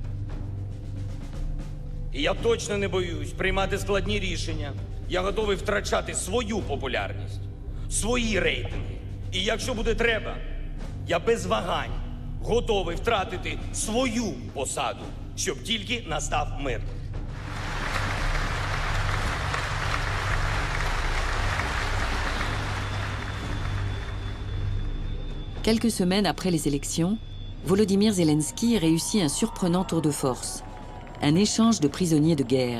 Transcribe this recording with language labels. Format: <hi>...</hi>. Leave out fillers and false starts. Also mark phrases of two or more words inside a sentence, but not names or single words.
<uk>І я точно не боюсь приймати складні рішення. Я готовий втрачати свою популярність, свої рейтинги. І якщо буде треба, я без вагань готовий втратити свою посаду, щоб тільки настав мир.</uk> <fr>Quelques semaines après les élections, Volodymyr Zelensky réussit un surprenant tour de force, un échange de prisonniers de guerre.</fr>